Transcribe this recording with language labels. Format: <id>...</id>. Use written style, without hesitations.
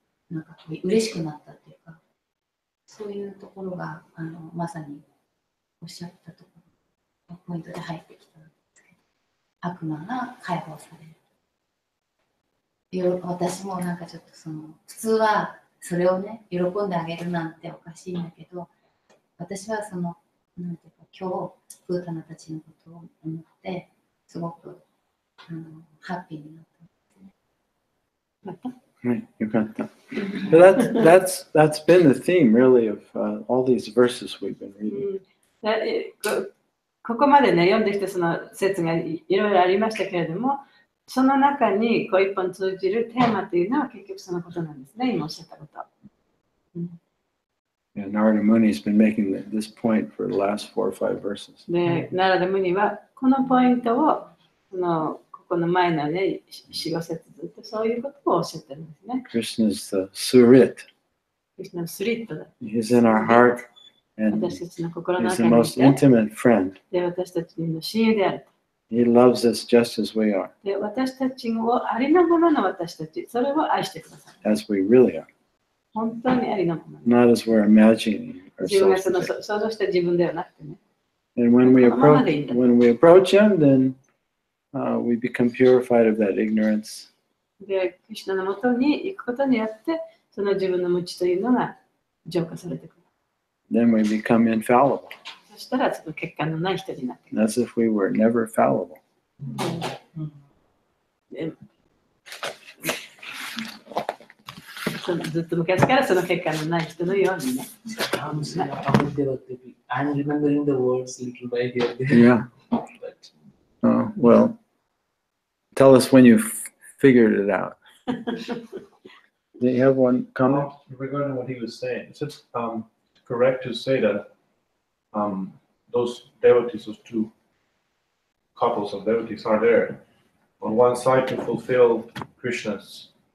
<ja>なんかこう嬉しくなったっていうかそういうところがまさにおっしゃったところのポイントで入ってきたんですけど悪魔が解放される私もなんかちょっと普通はそれをね喜んであげるなんておかしいんだけど私はなんていうか今日プータナたちのことを思ってすごくハッピーになったんですね。</ja> <en>Right, you got that. But that's been the theme really of all these verses we've been reading.</en> <ja>ここまでね読んできたその説がいろいろありましたけれども、その中にこう一本通じるテーマというのは結局そのことなんですね。今おっしゃったこと。</ja> <en>And Narada Muni has been making this point for the last 4 or 5 verses.</en> <ja>で、ナラダムニはこのポイントをここの前のね、4、5節ずっとそういうことをおっしゃってるんですね。</ja> <en>Krishna is the Surit.</en> <ja>クリシュナのスリットだ。</ja> <en>He's in our heart and</en> <ja>私たちの心の</ja> <en>he's</en> <ja>中にい</ja> <en>most</en> <ja>て、</ja> <en>intimate friend.</en> <ja>で、私たちの親友である。</ja> <en>He loves us just as we are,</en> <ja>で、私たちをありのままの私たち、それを愛してください。</ja> <en>as we really are,</en> <ja>本当にありのまま。</ja> <en>not as we're imagining</en> <ja>自分が</ja> <en>ourselves</en> <ja>そ</ja> <en>to</en> <ja>の想像した自分ではなくてね。</ja> <en>be. And when we approach him, then we become purified of that ignorance.</en> <ja>で、クリシュナのもとに行くことによって、その自分の無知というのが浄化されてくる。</ja> <en>Then we become infallible,</en> <ja>そしたら、その欠陥のない人になってくる。</ja> <en>as if we were never fallible.</en> <ja>ずっと昔からその欠陥のない人のようにね。</ja> <en>I'm remembering the words little by here. Yeah. Well, tell us when you figured it out. Do you have one comment? Regarding what he was saying, is it correct to say that those devotees, those two couples of devotees, are there on one side to fulfill Krishna's</en>